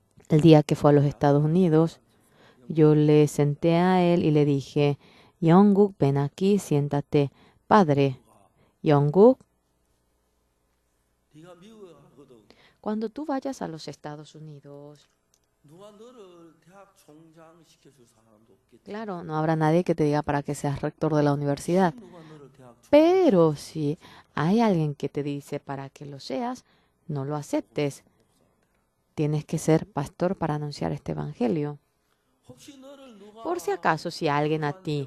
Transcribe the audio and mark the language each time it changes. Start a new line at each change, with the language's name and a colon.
Spanish: el día que fue a los Estados Unidos, yo le senté a él y le dije, Yongguk, ven aquí, siéntate. Padre, Yongguk,
Korean: 네가 미국에 가거든.
Spanish: cuando tú vayas a los Estados Unidos,
Korean: 누가 너를 대학 총장 시켜줄 사람도 없겠지.
Spanish: claro, no habrá nadie que te diga para que seas rector de la universidad.
Korean: 누가 너를 대학 총장
Spanish: Pero si hay alguien que te dice para que lo seas, no lo aceptes. Tienes que ser pastor para anunciar este evangelio.
Korean: 혹시 너를 누가
Spanish: Por si acaso, si alguien a ti,